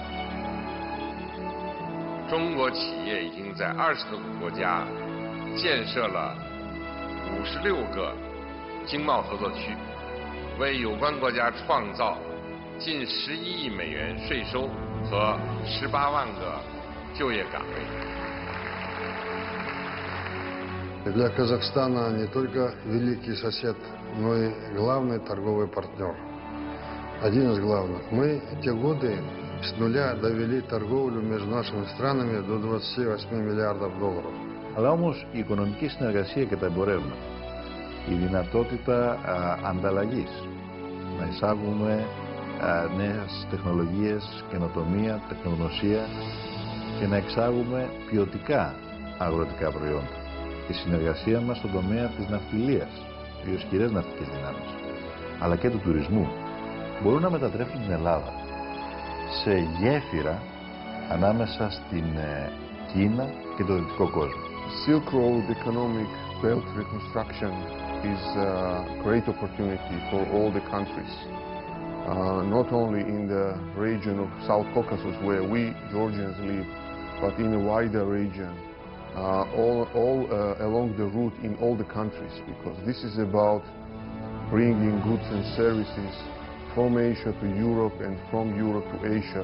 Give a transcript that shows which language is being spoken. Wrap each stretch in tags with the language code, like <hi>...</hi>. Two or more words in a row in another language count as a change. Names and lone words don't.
<zh>中国企业已经在20多个国家建设了56个经贸合作区，为有关国家创造近11亿美元税收和18万个就业岗位。</zh> <ru>Для Казахстана не только великий сосед, но и главный торговый партнер. Один из главных. Мы те годы с нуля довели торговлю между нашими странами до 28 миллиардов долларов.</ru> <el>Αλλά όμως η οικονομική συνεργασία και τα εμπορεύματα, η δυνατότητα ανταλλαγής, να εισάγουμε νέες τεχνολογίες, καινοτομία, τεχνογνωσία και να εξάγουμε ποιοτικά αγροτικά προϊόντα. Η συνεργασία μας στον τομέα της ναυτιλίας, οι ισχυρές ναυτικές δυνάμεις, αλλά και του τουρισμού, μπορούν να μετατρέψουν την Ελλάδα σε γέφυρα ανάμεσα στην Κίνα και το δυτικό κόσμο.</el> <en>Silk Road economic belt reconstruction is a great opportunity for all the countries, not only in the region of South Caucasus where we Georgians live, but in a wider region. All along the route in all the countries, because this is about bringing goods and services from Asia to Europe and from Europe to Asia.</en>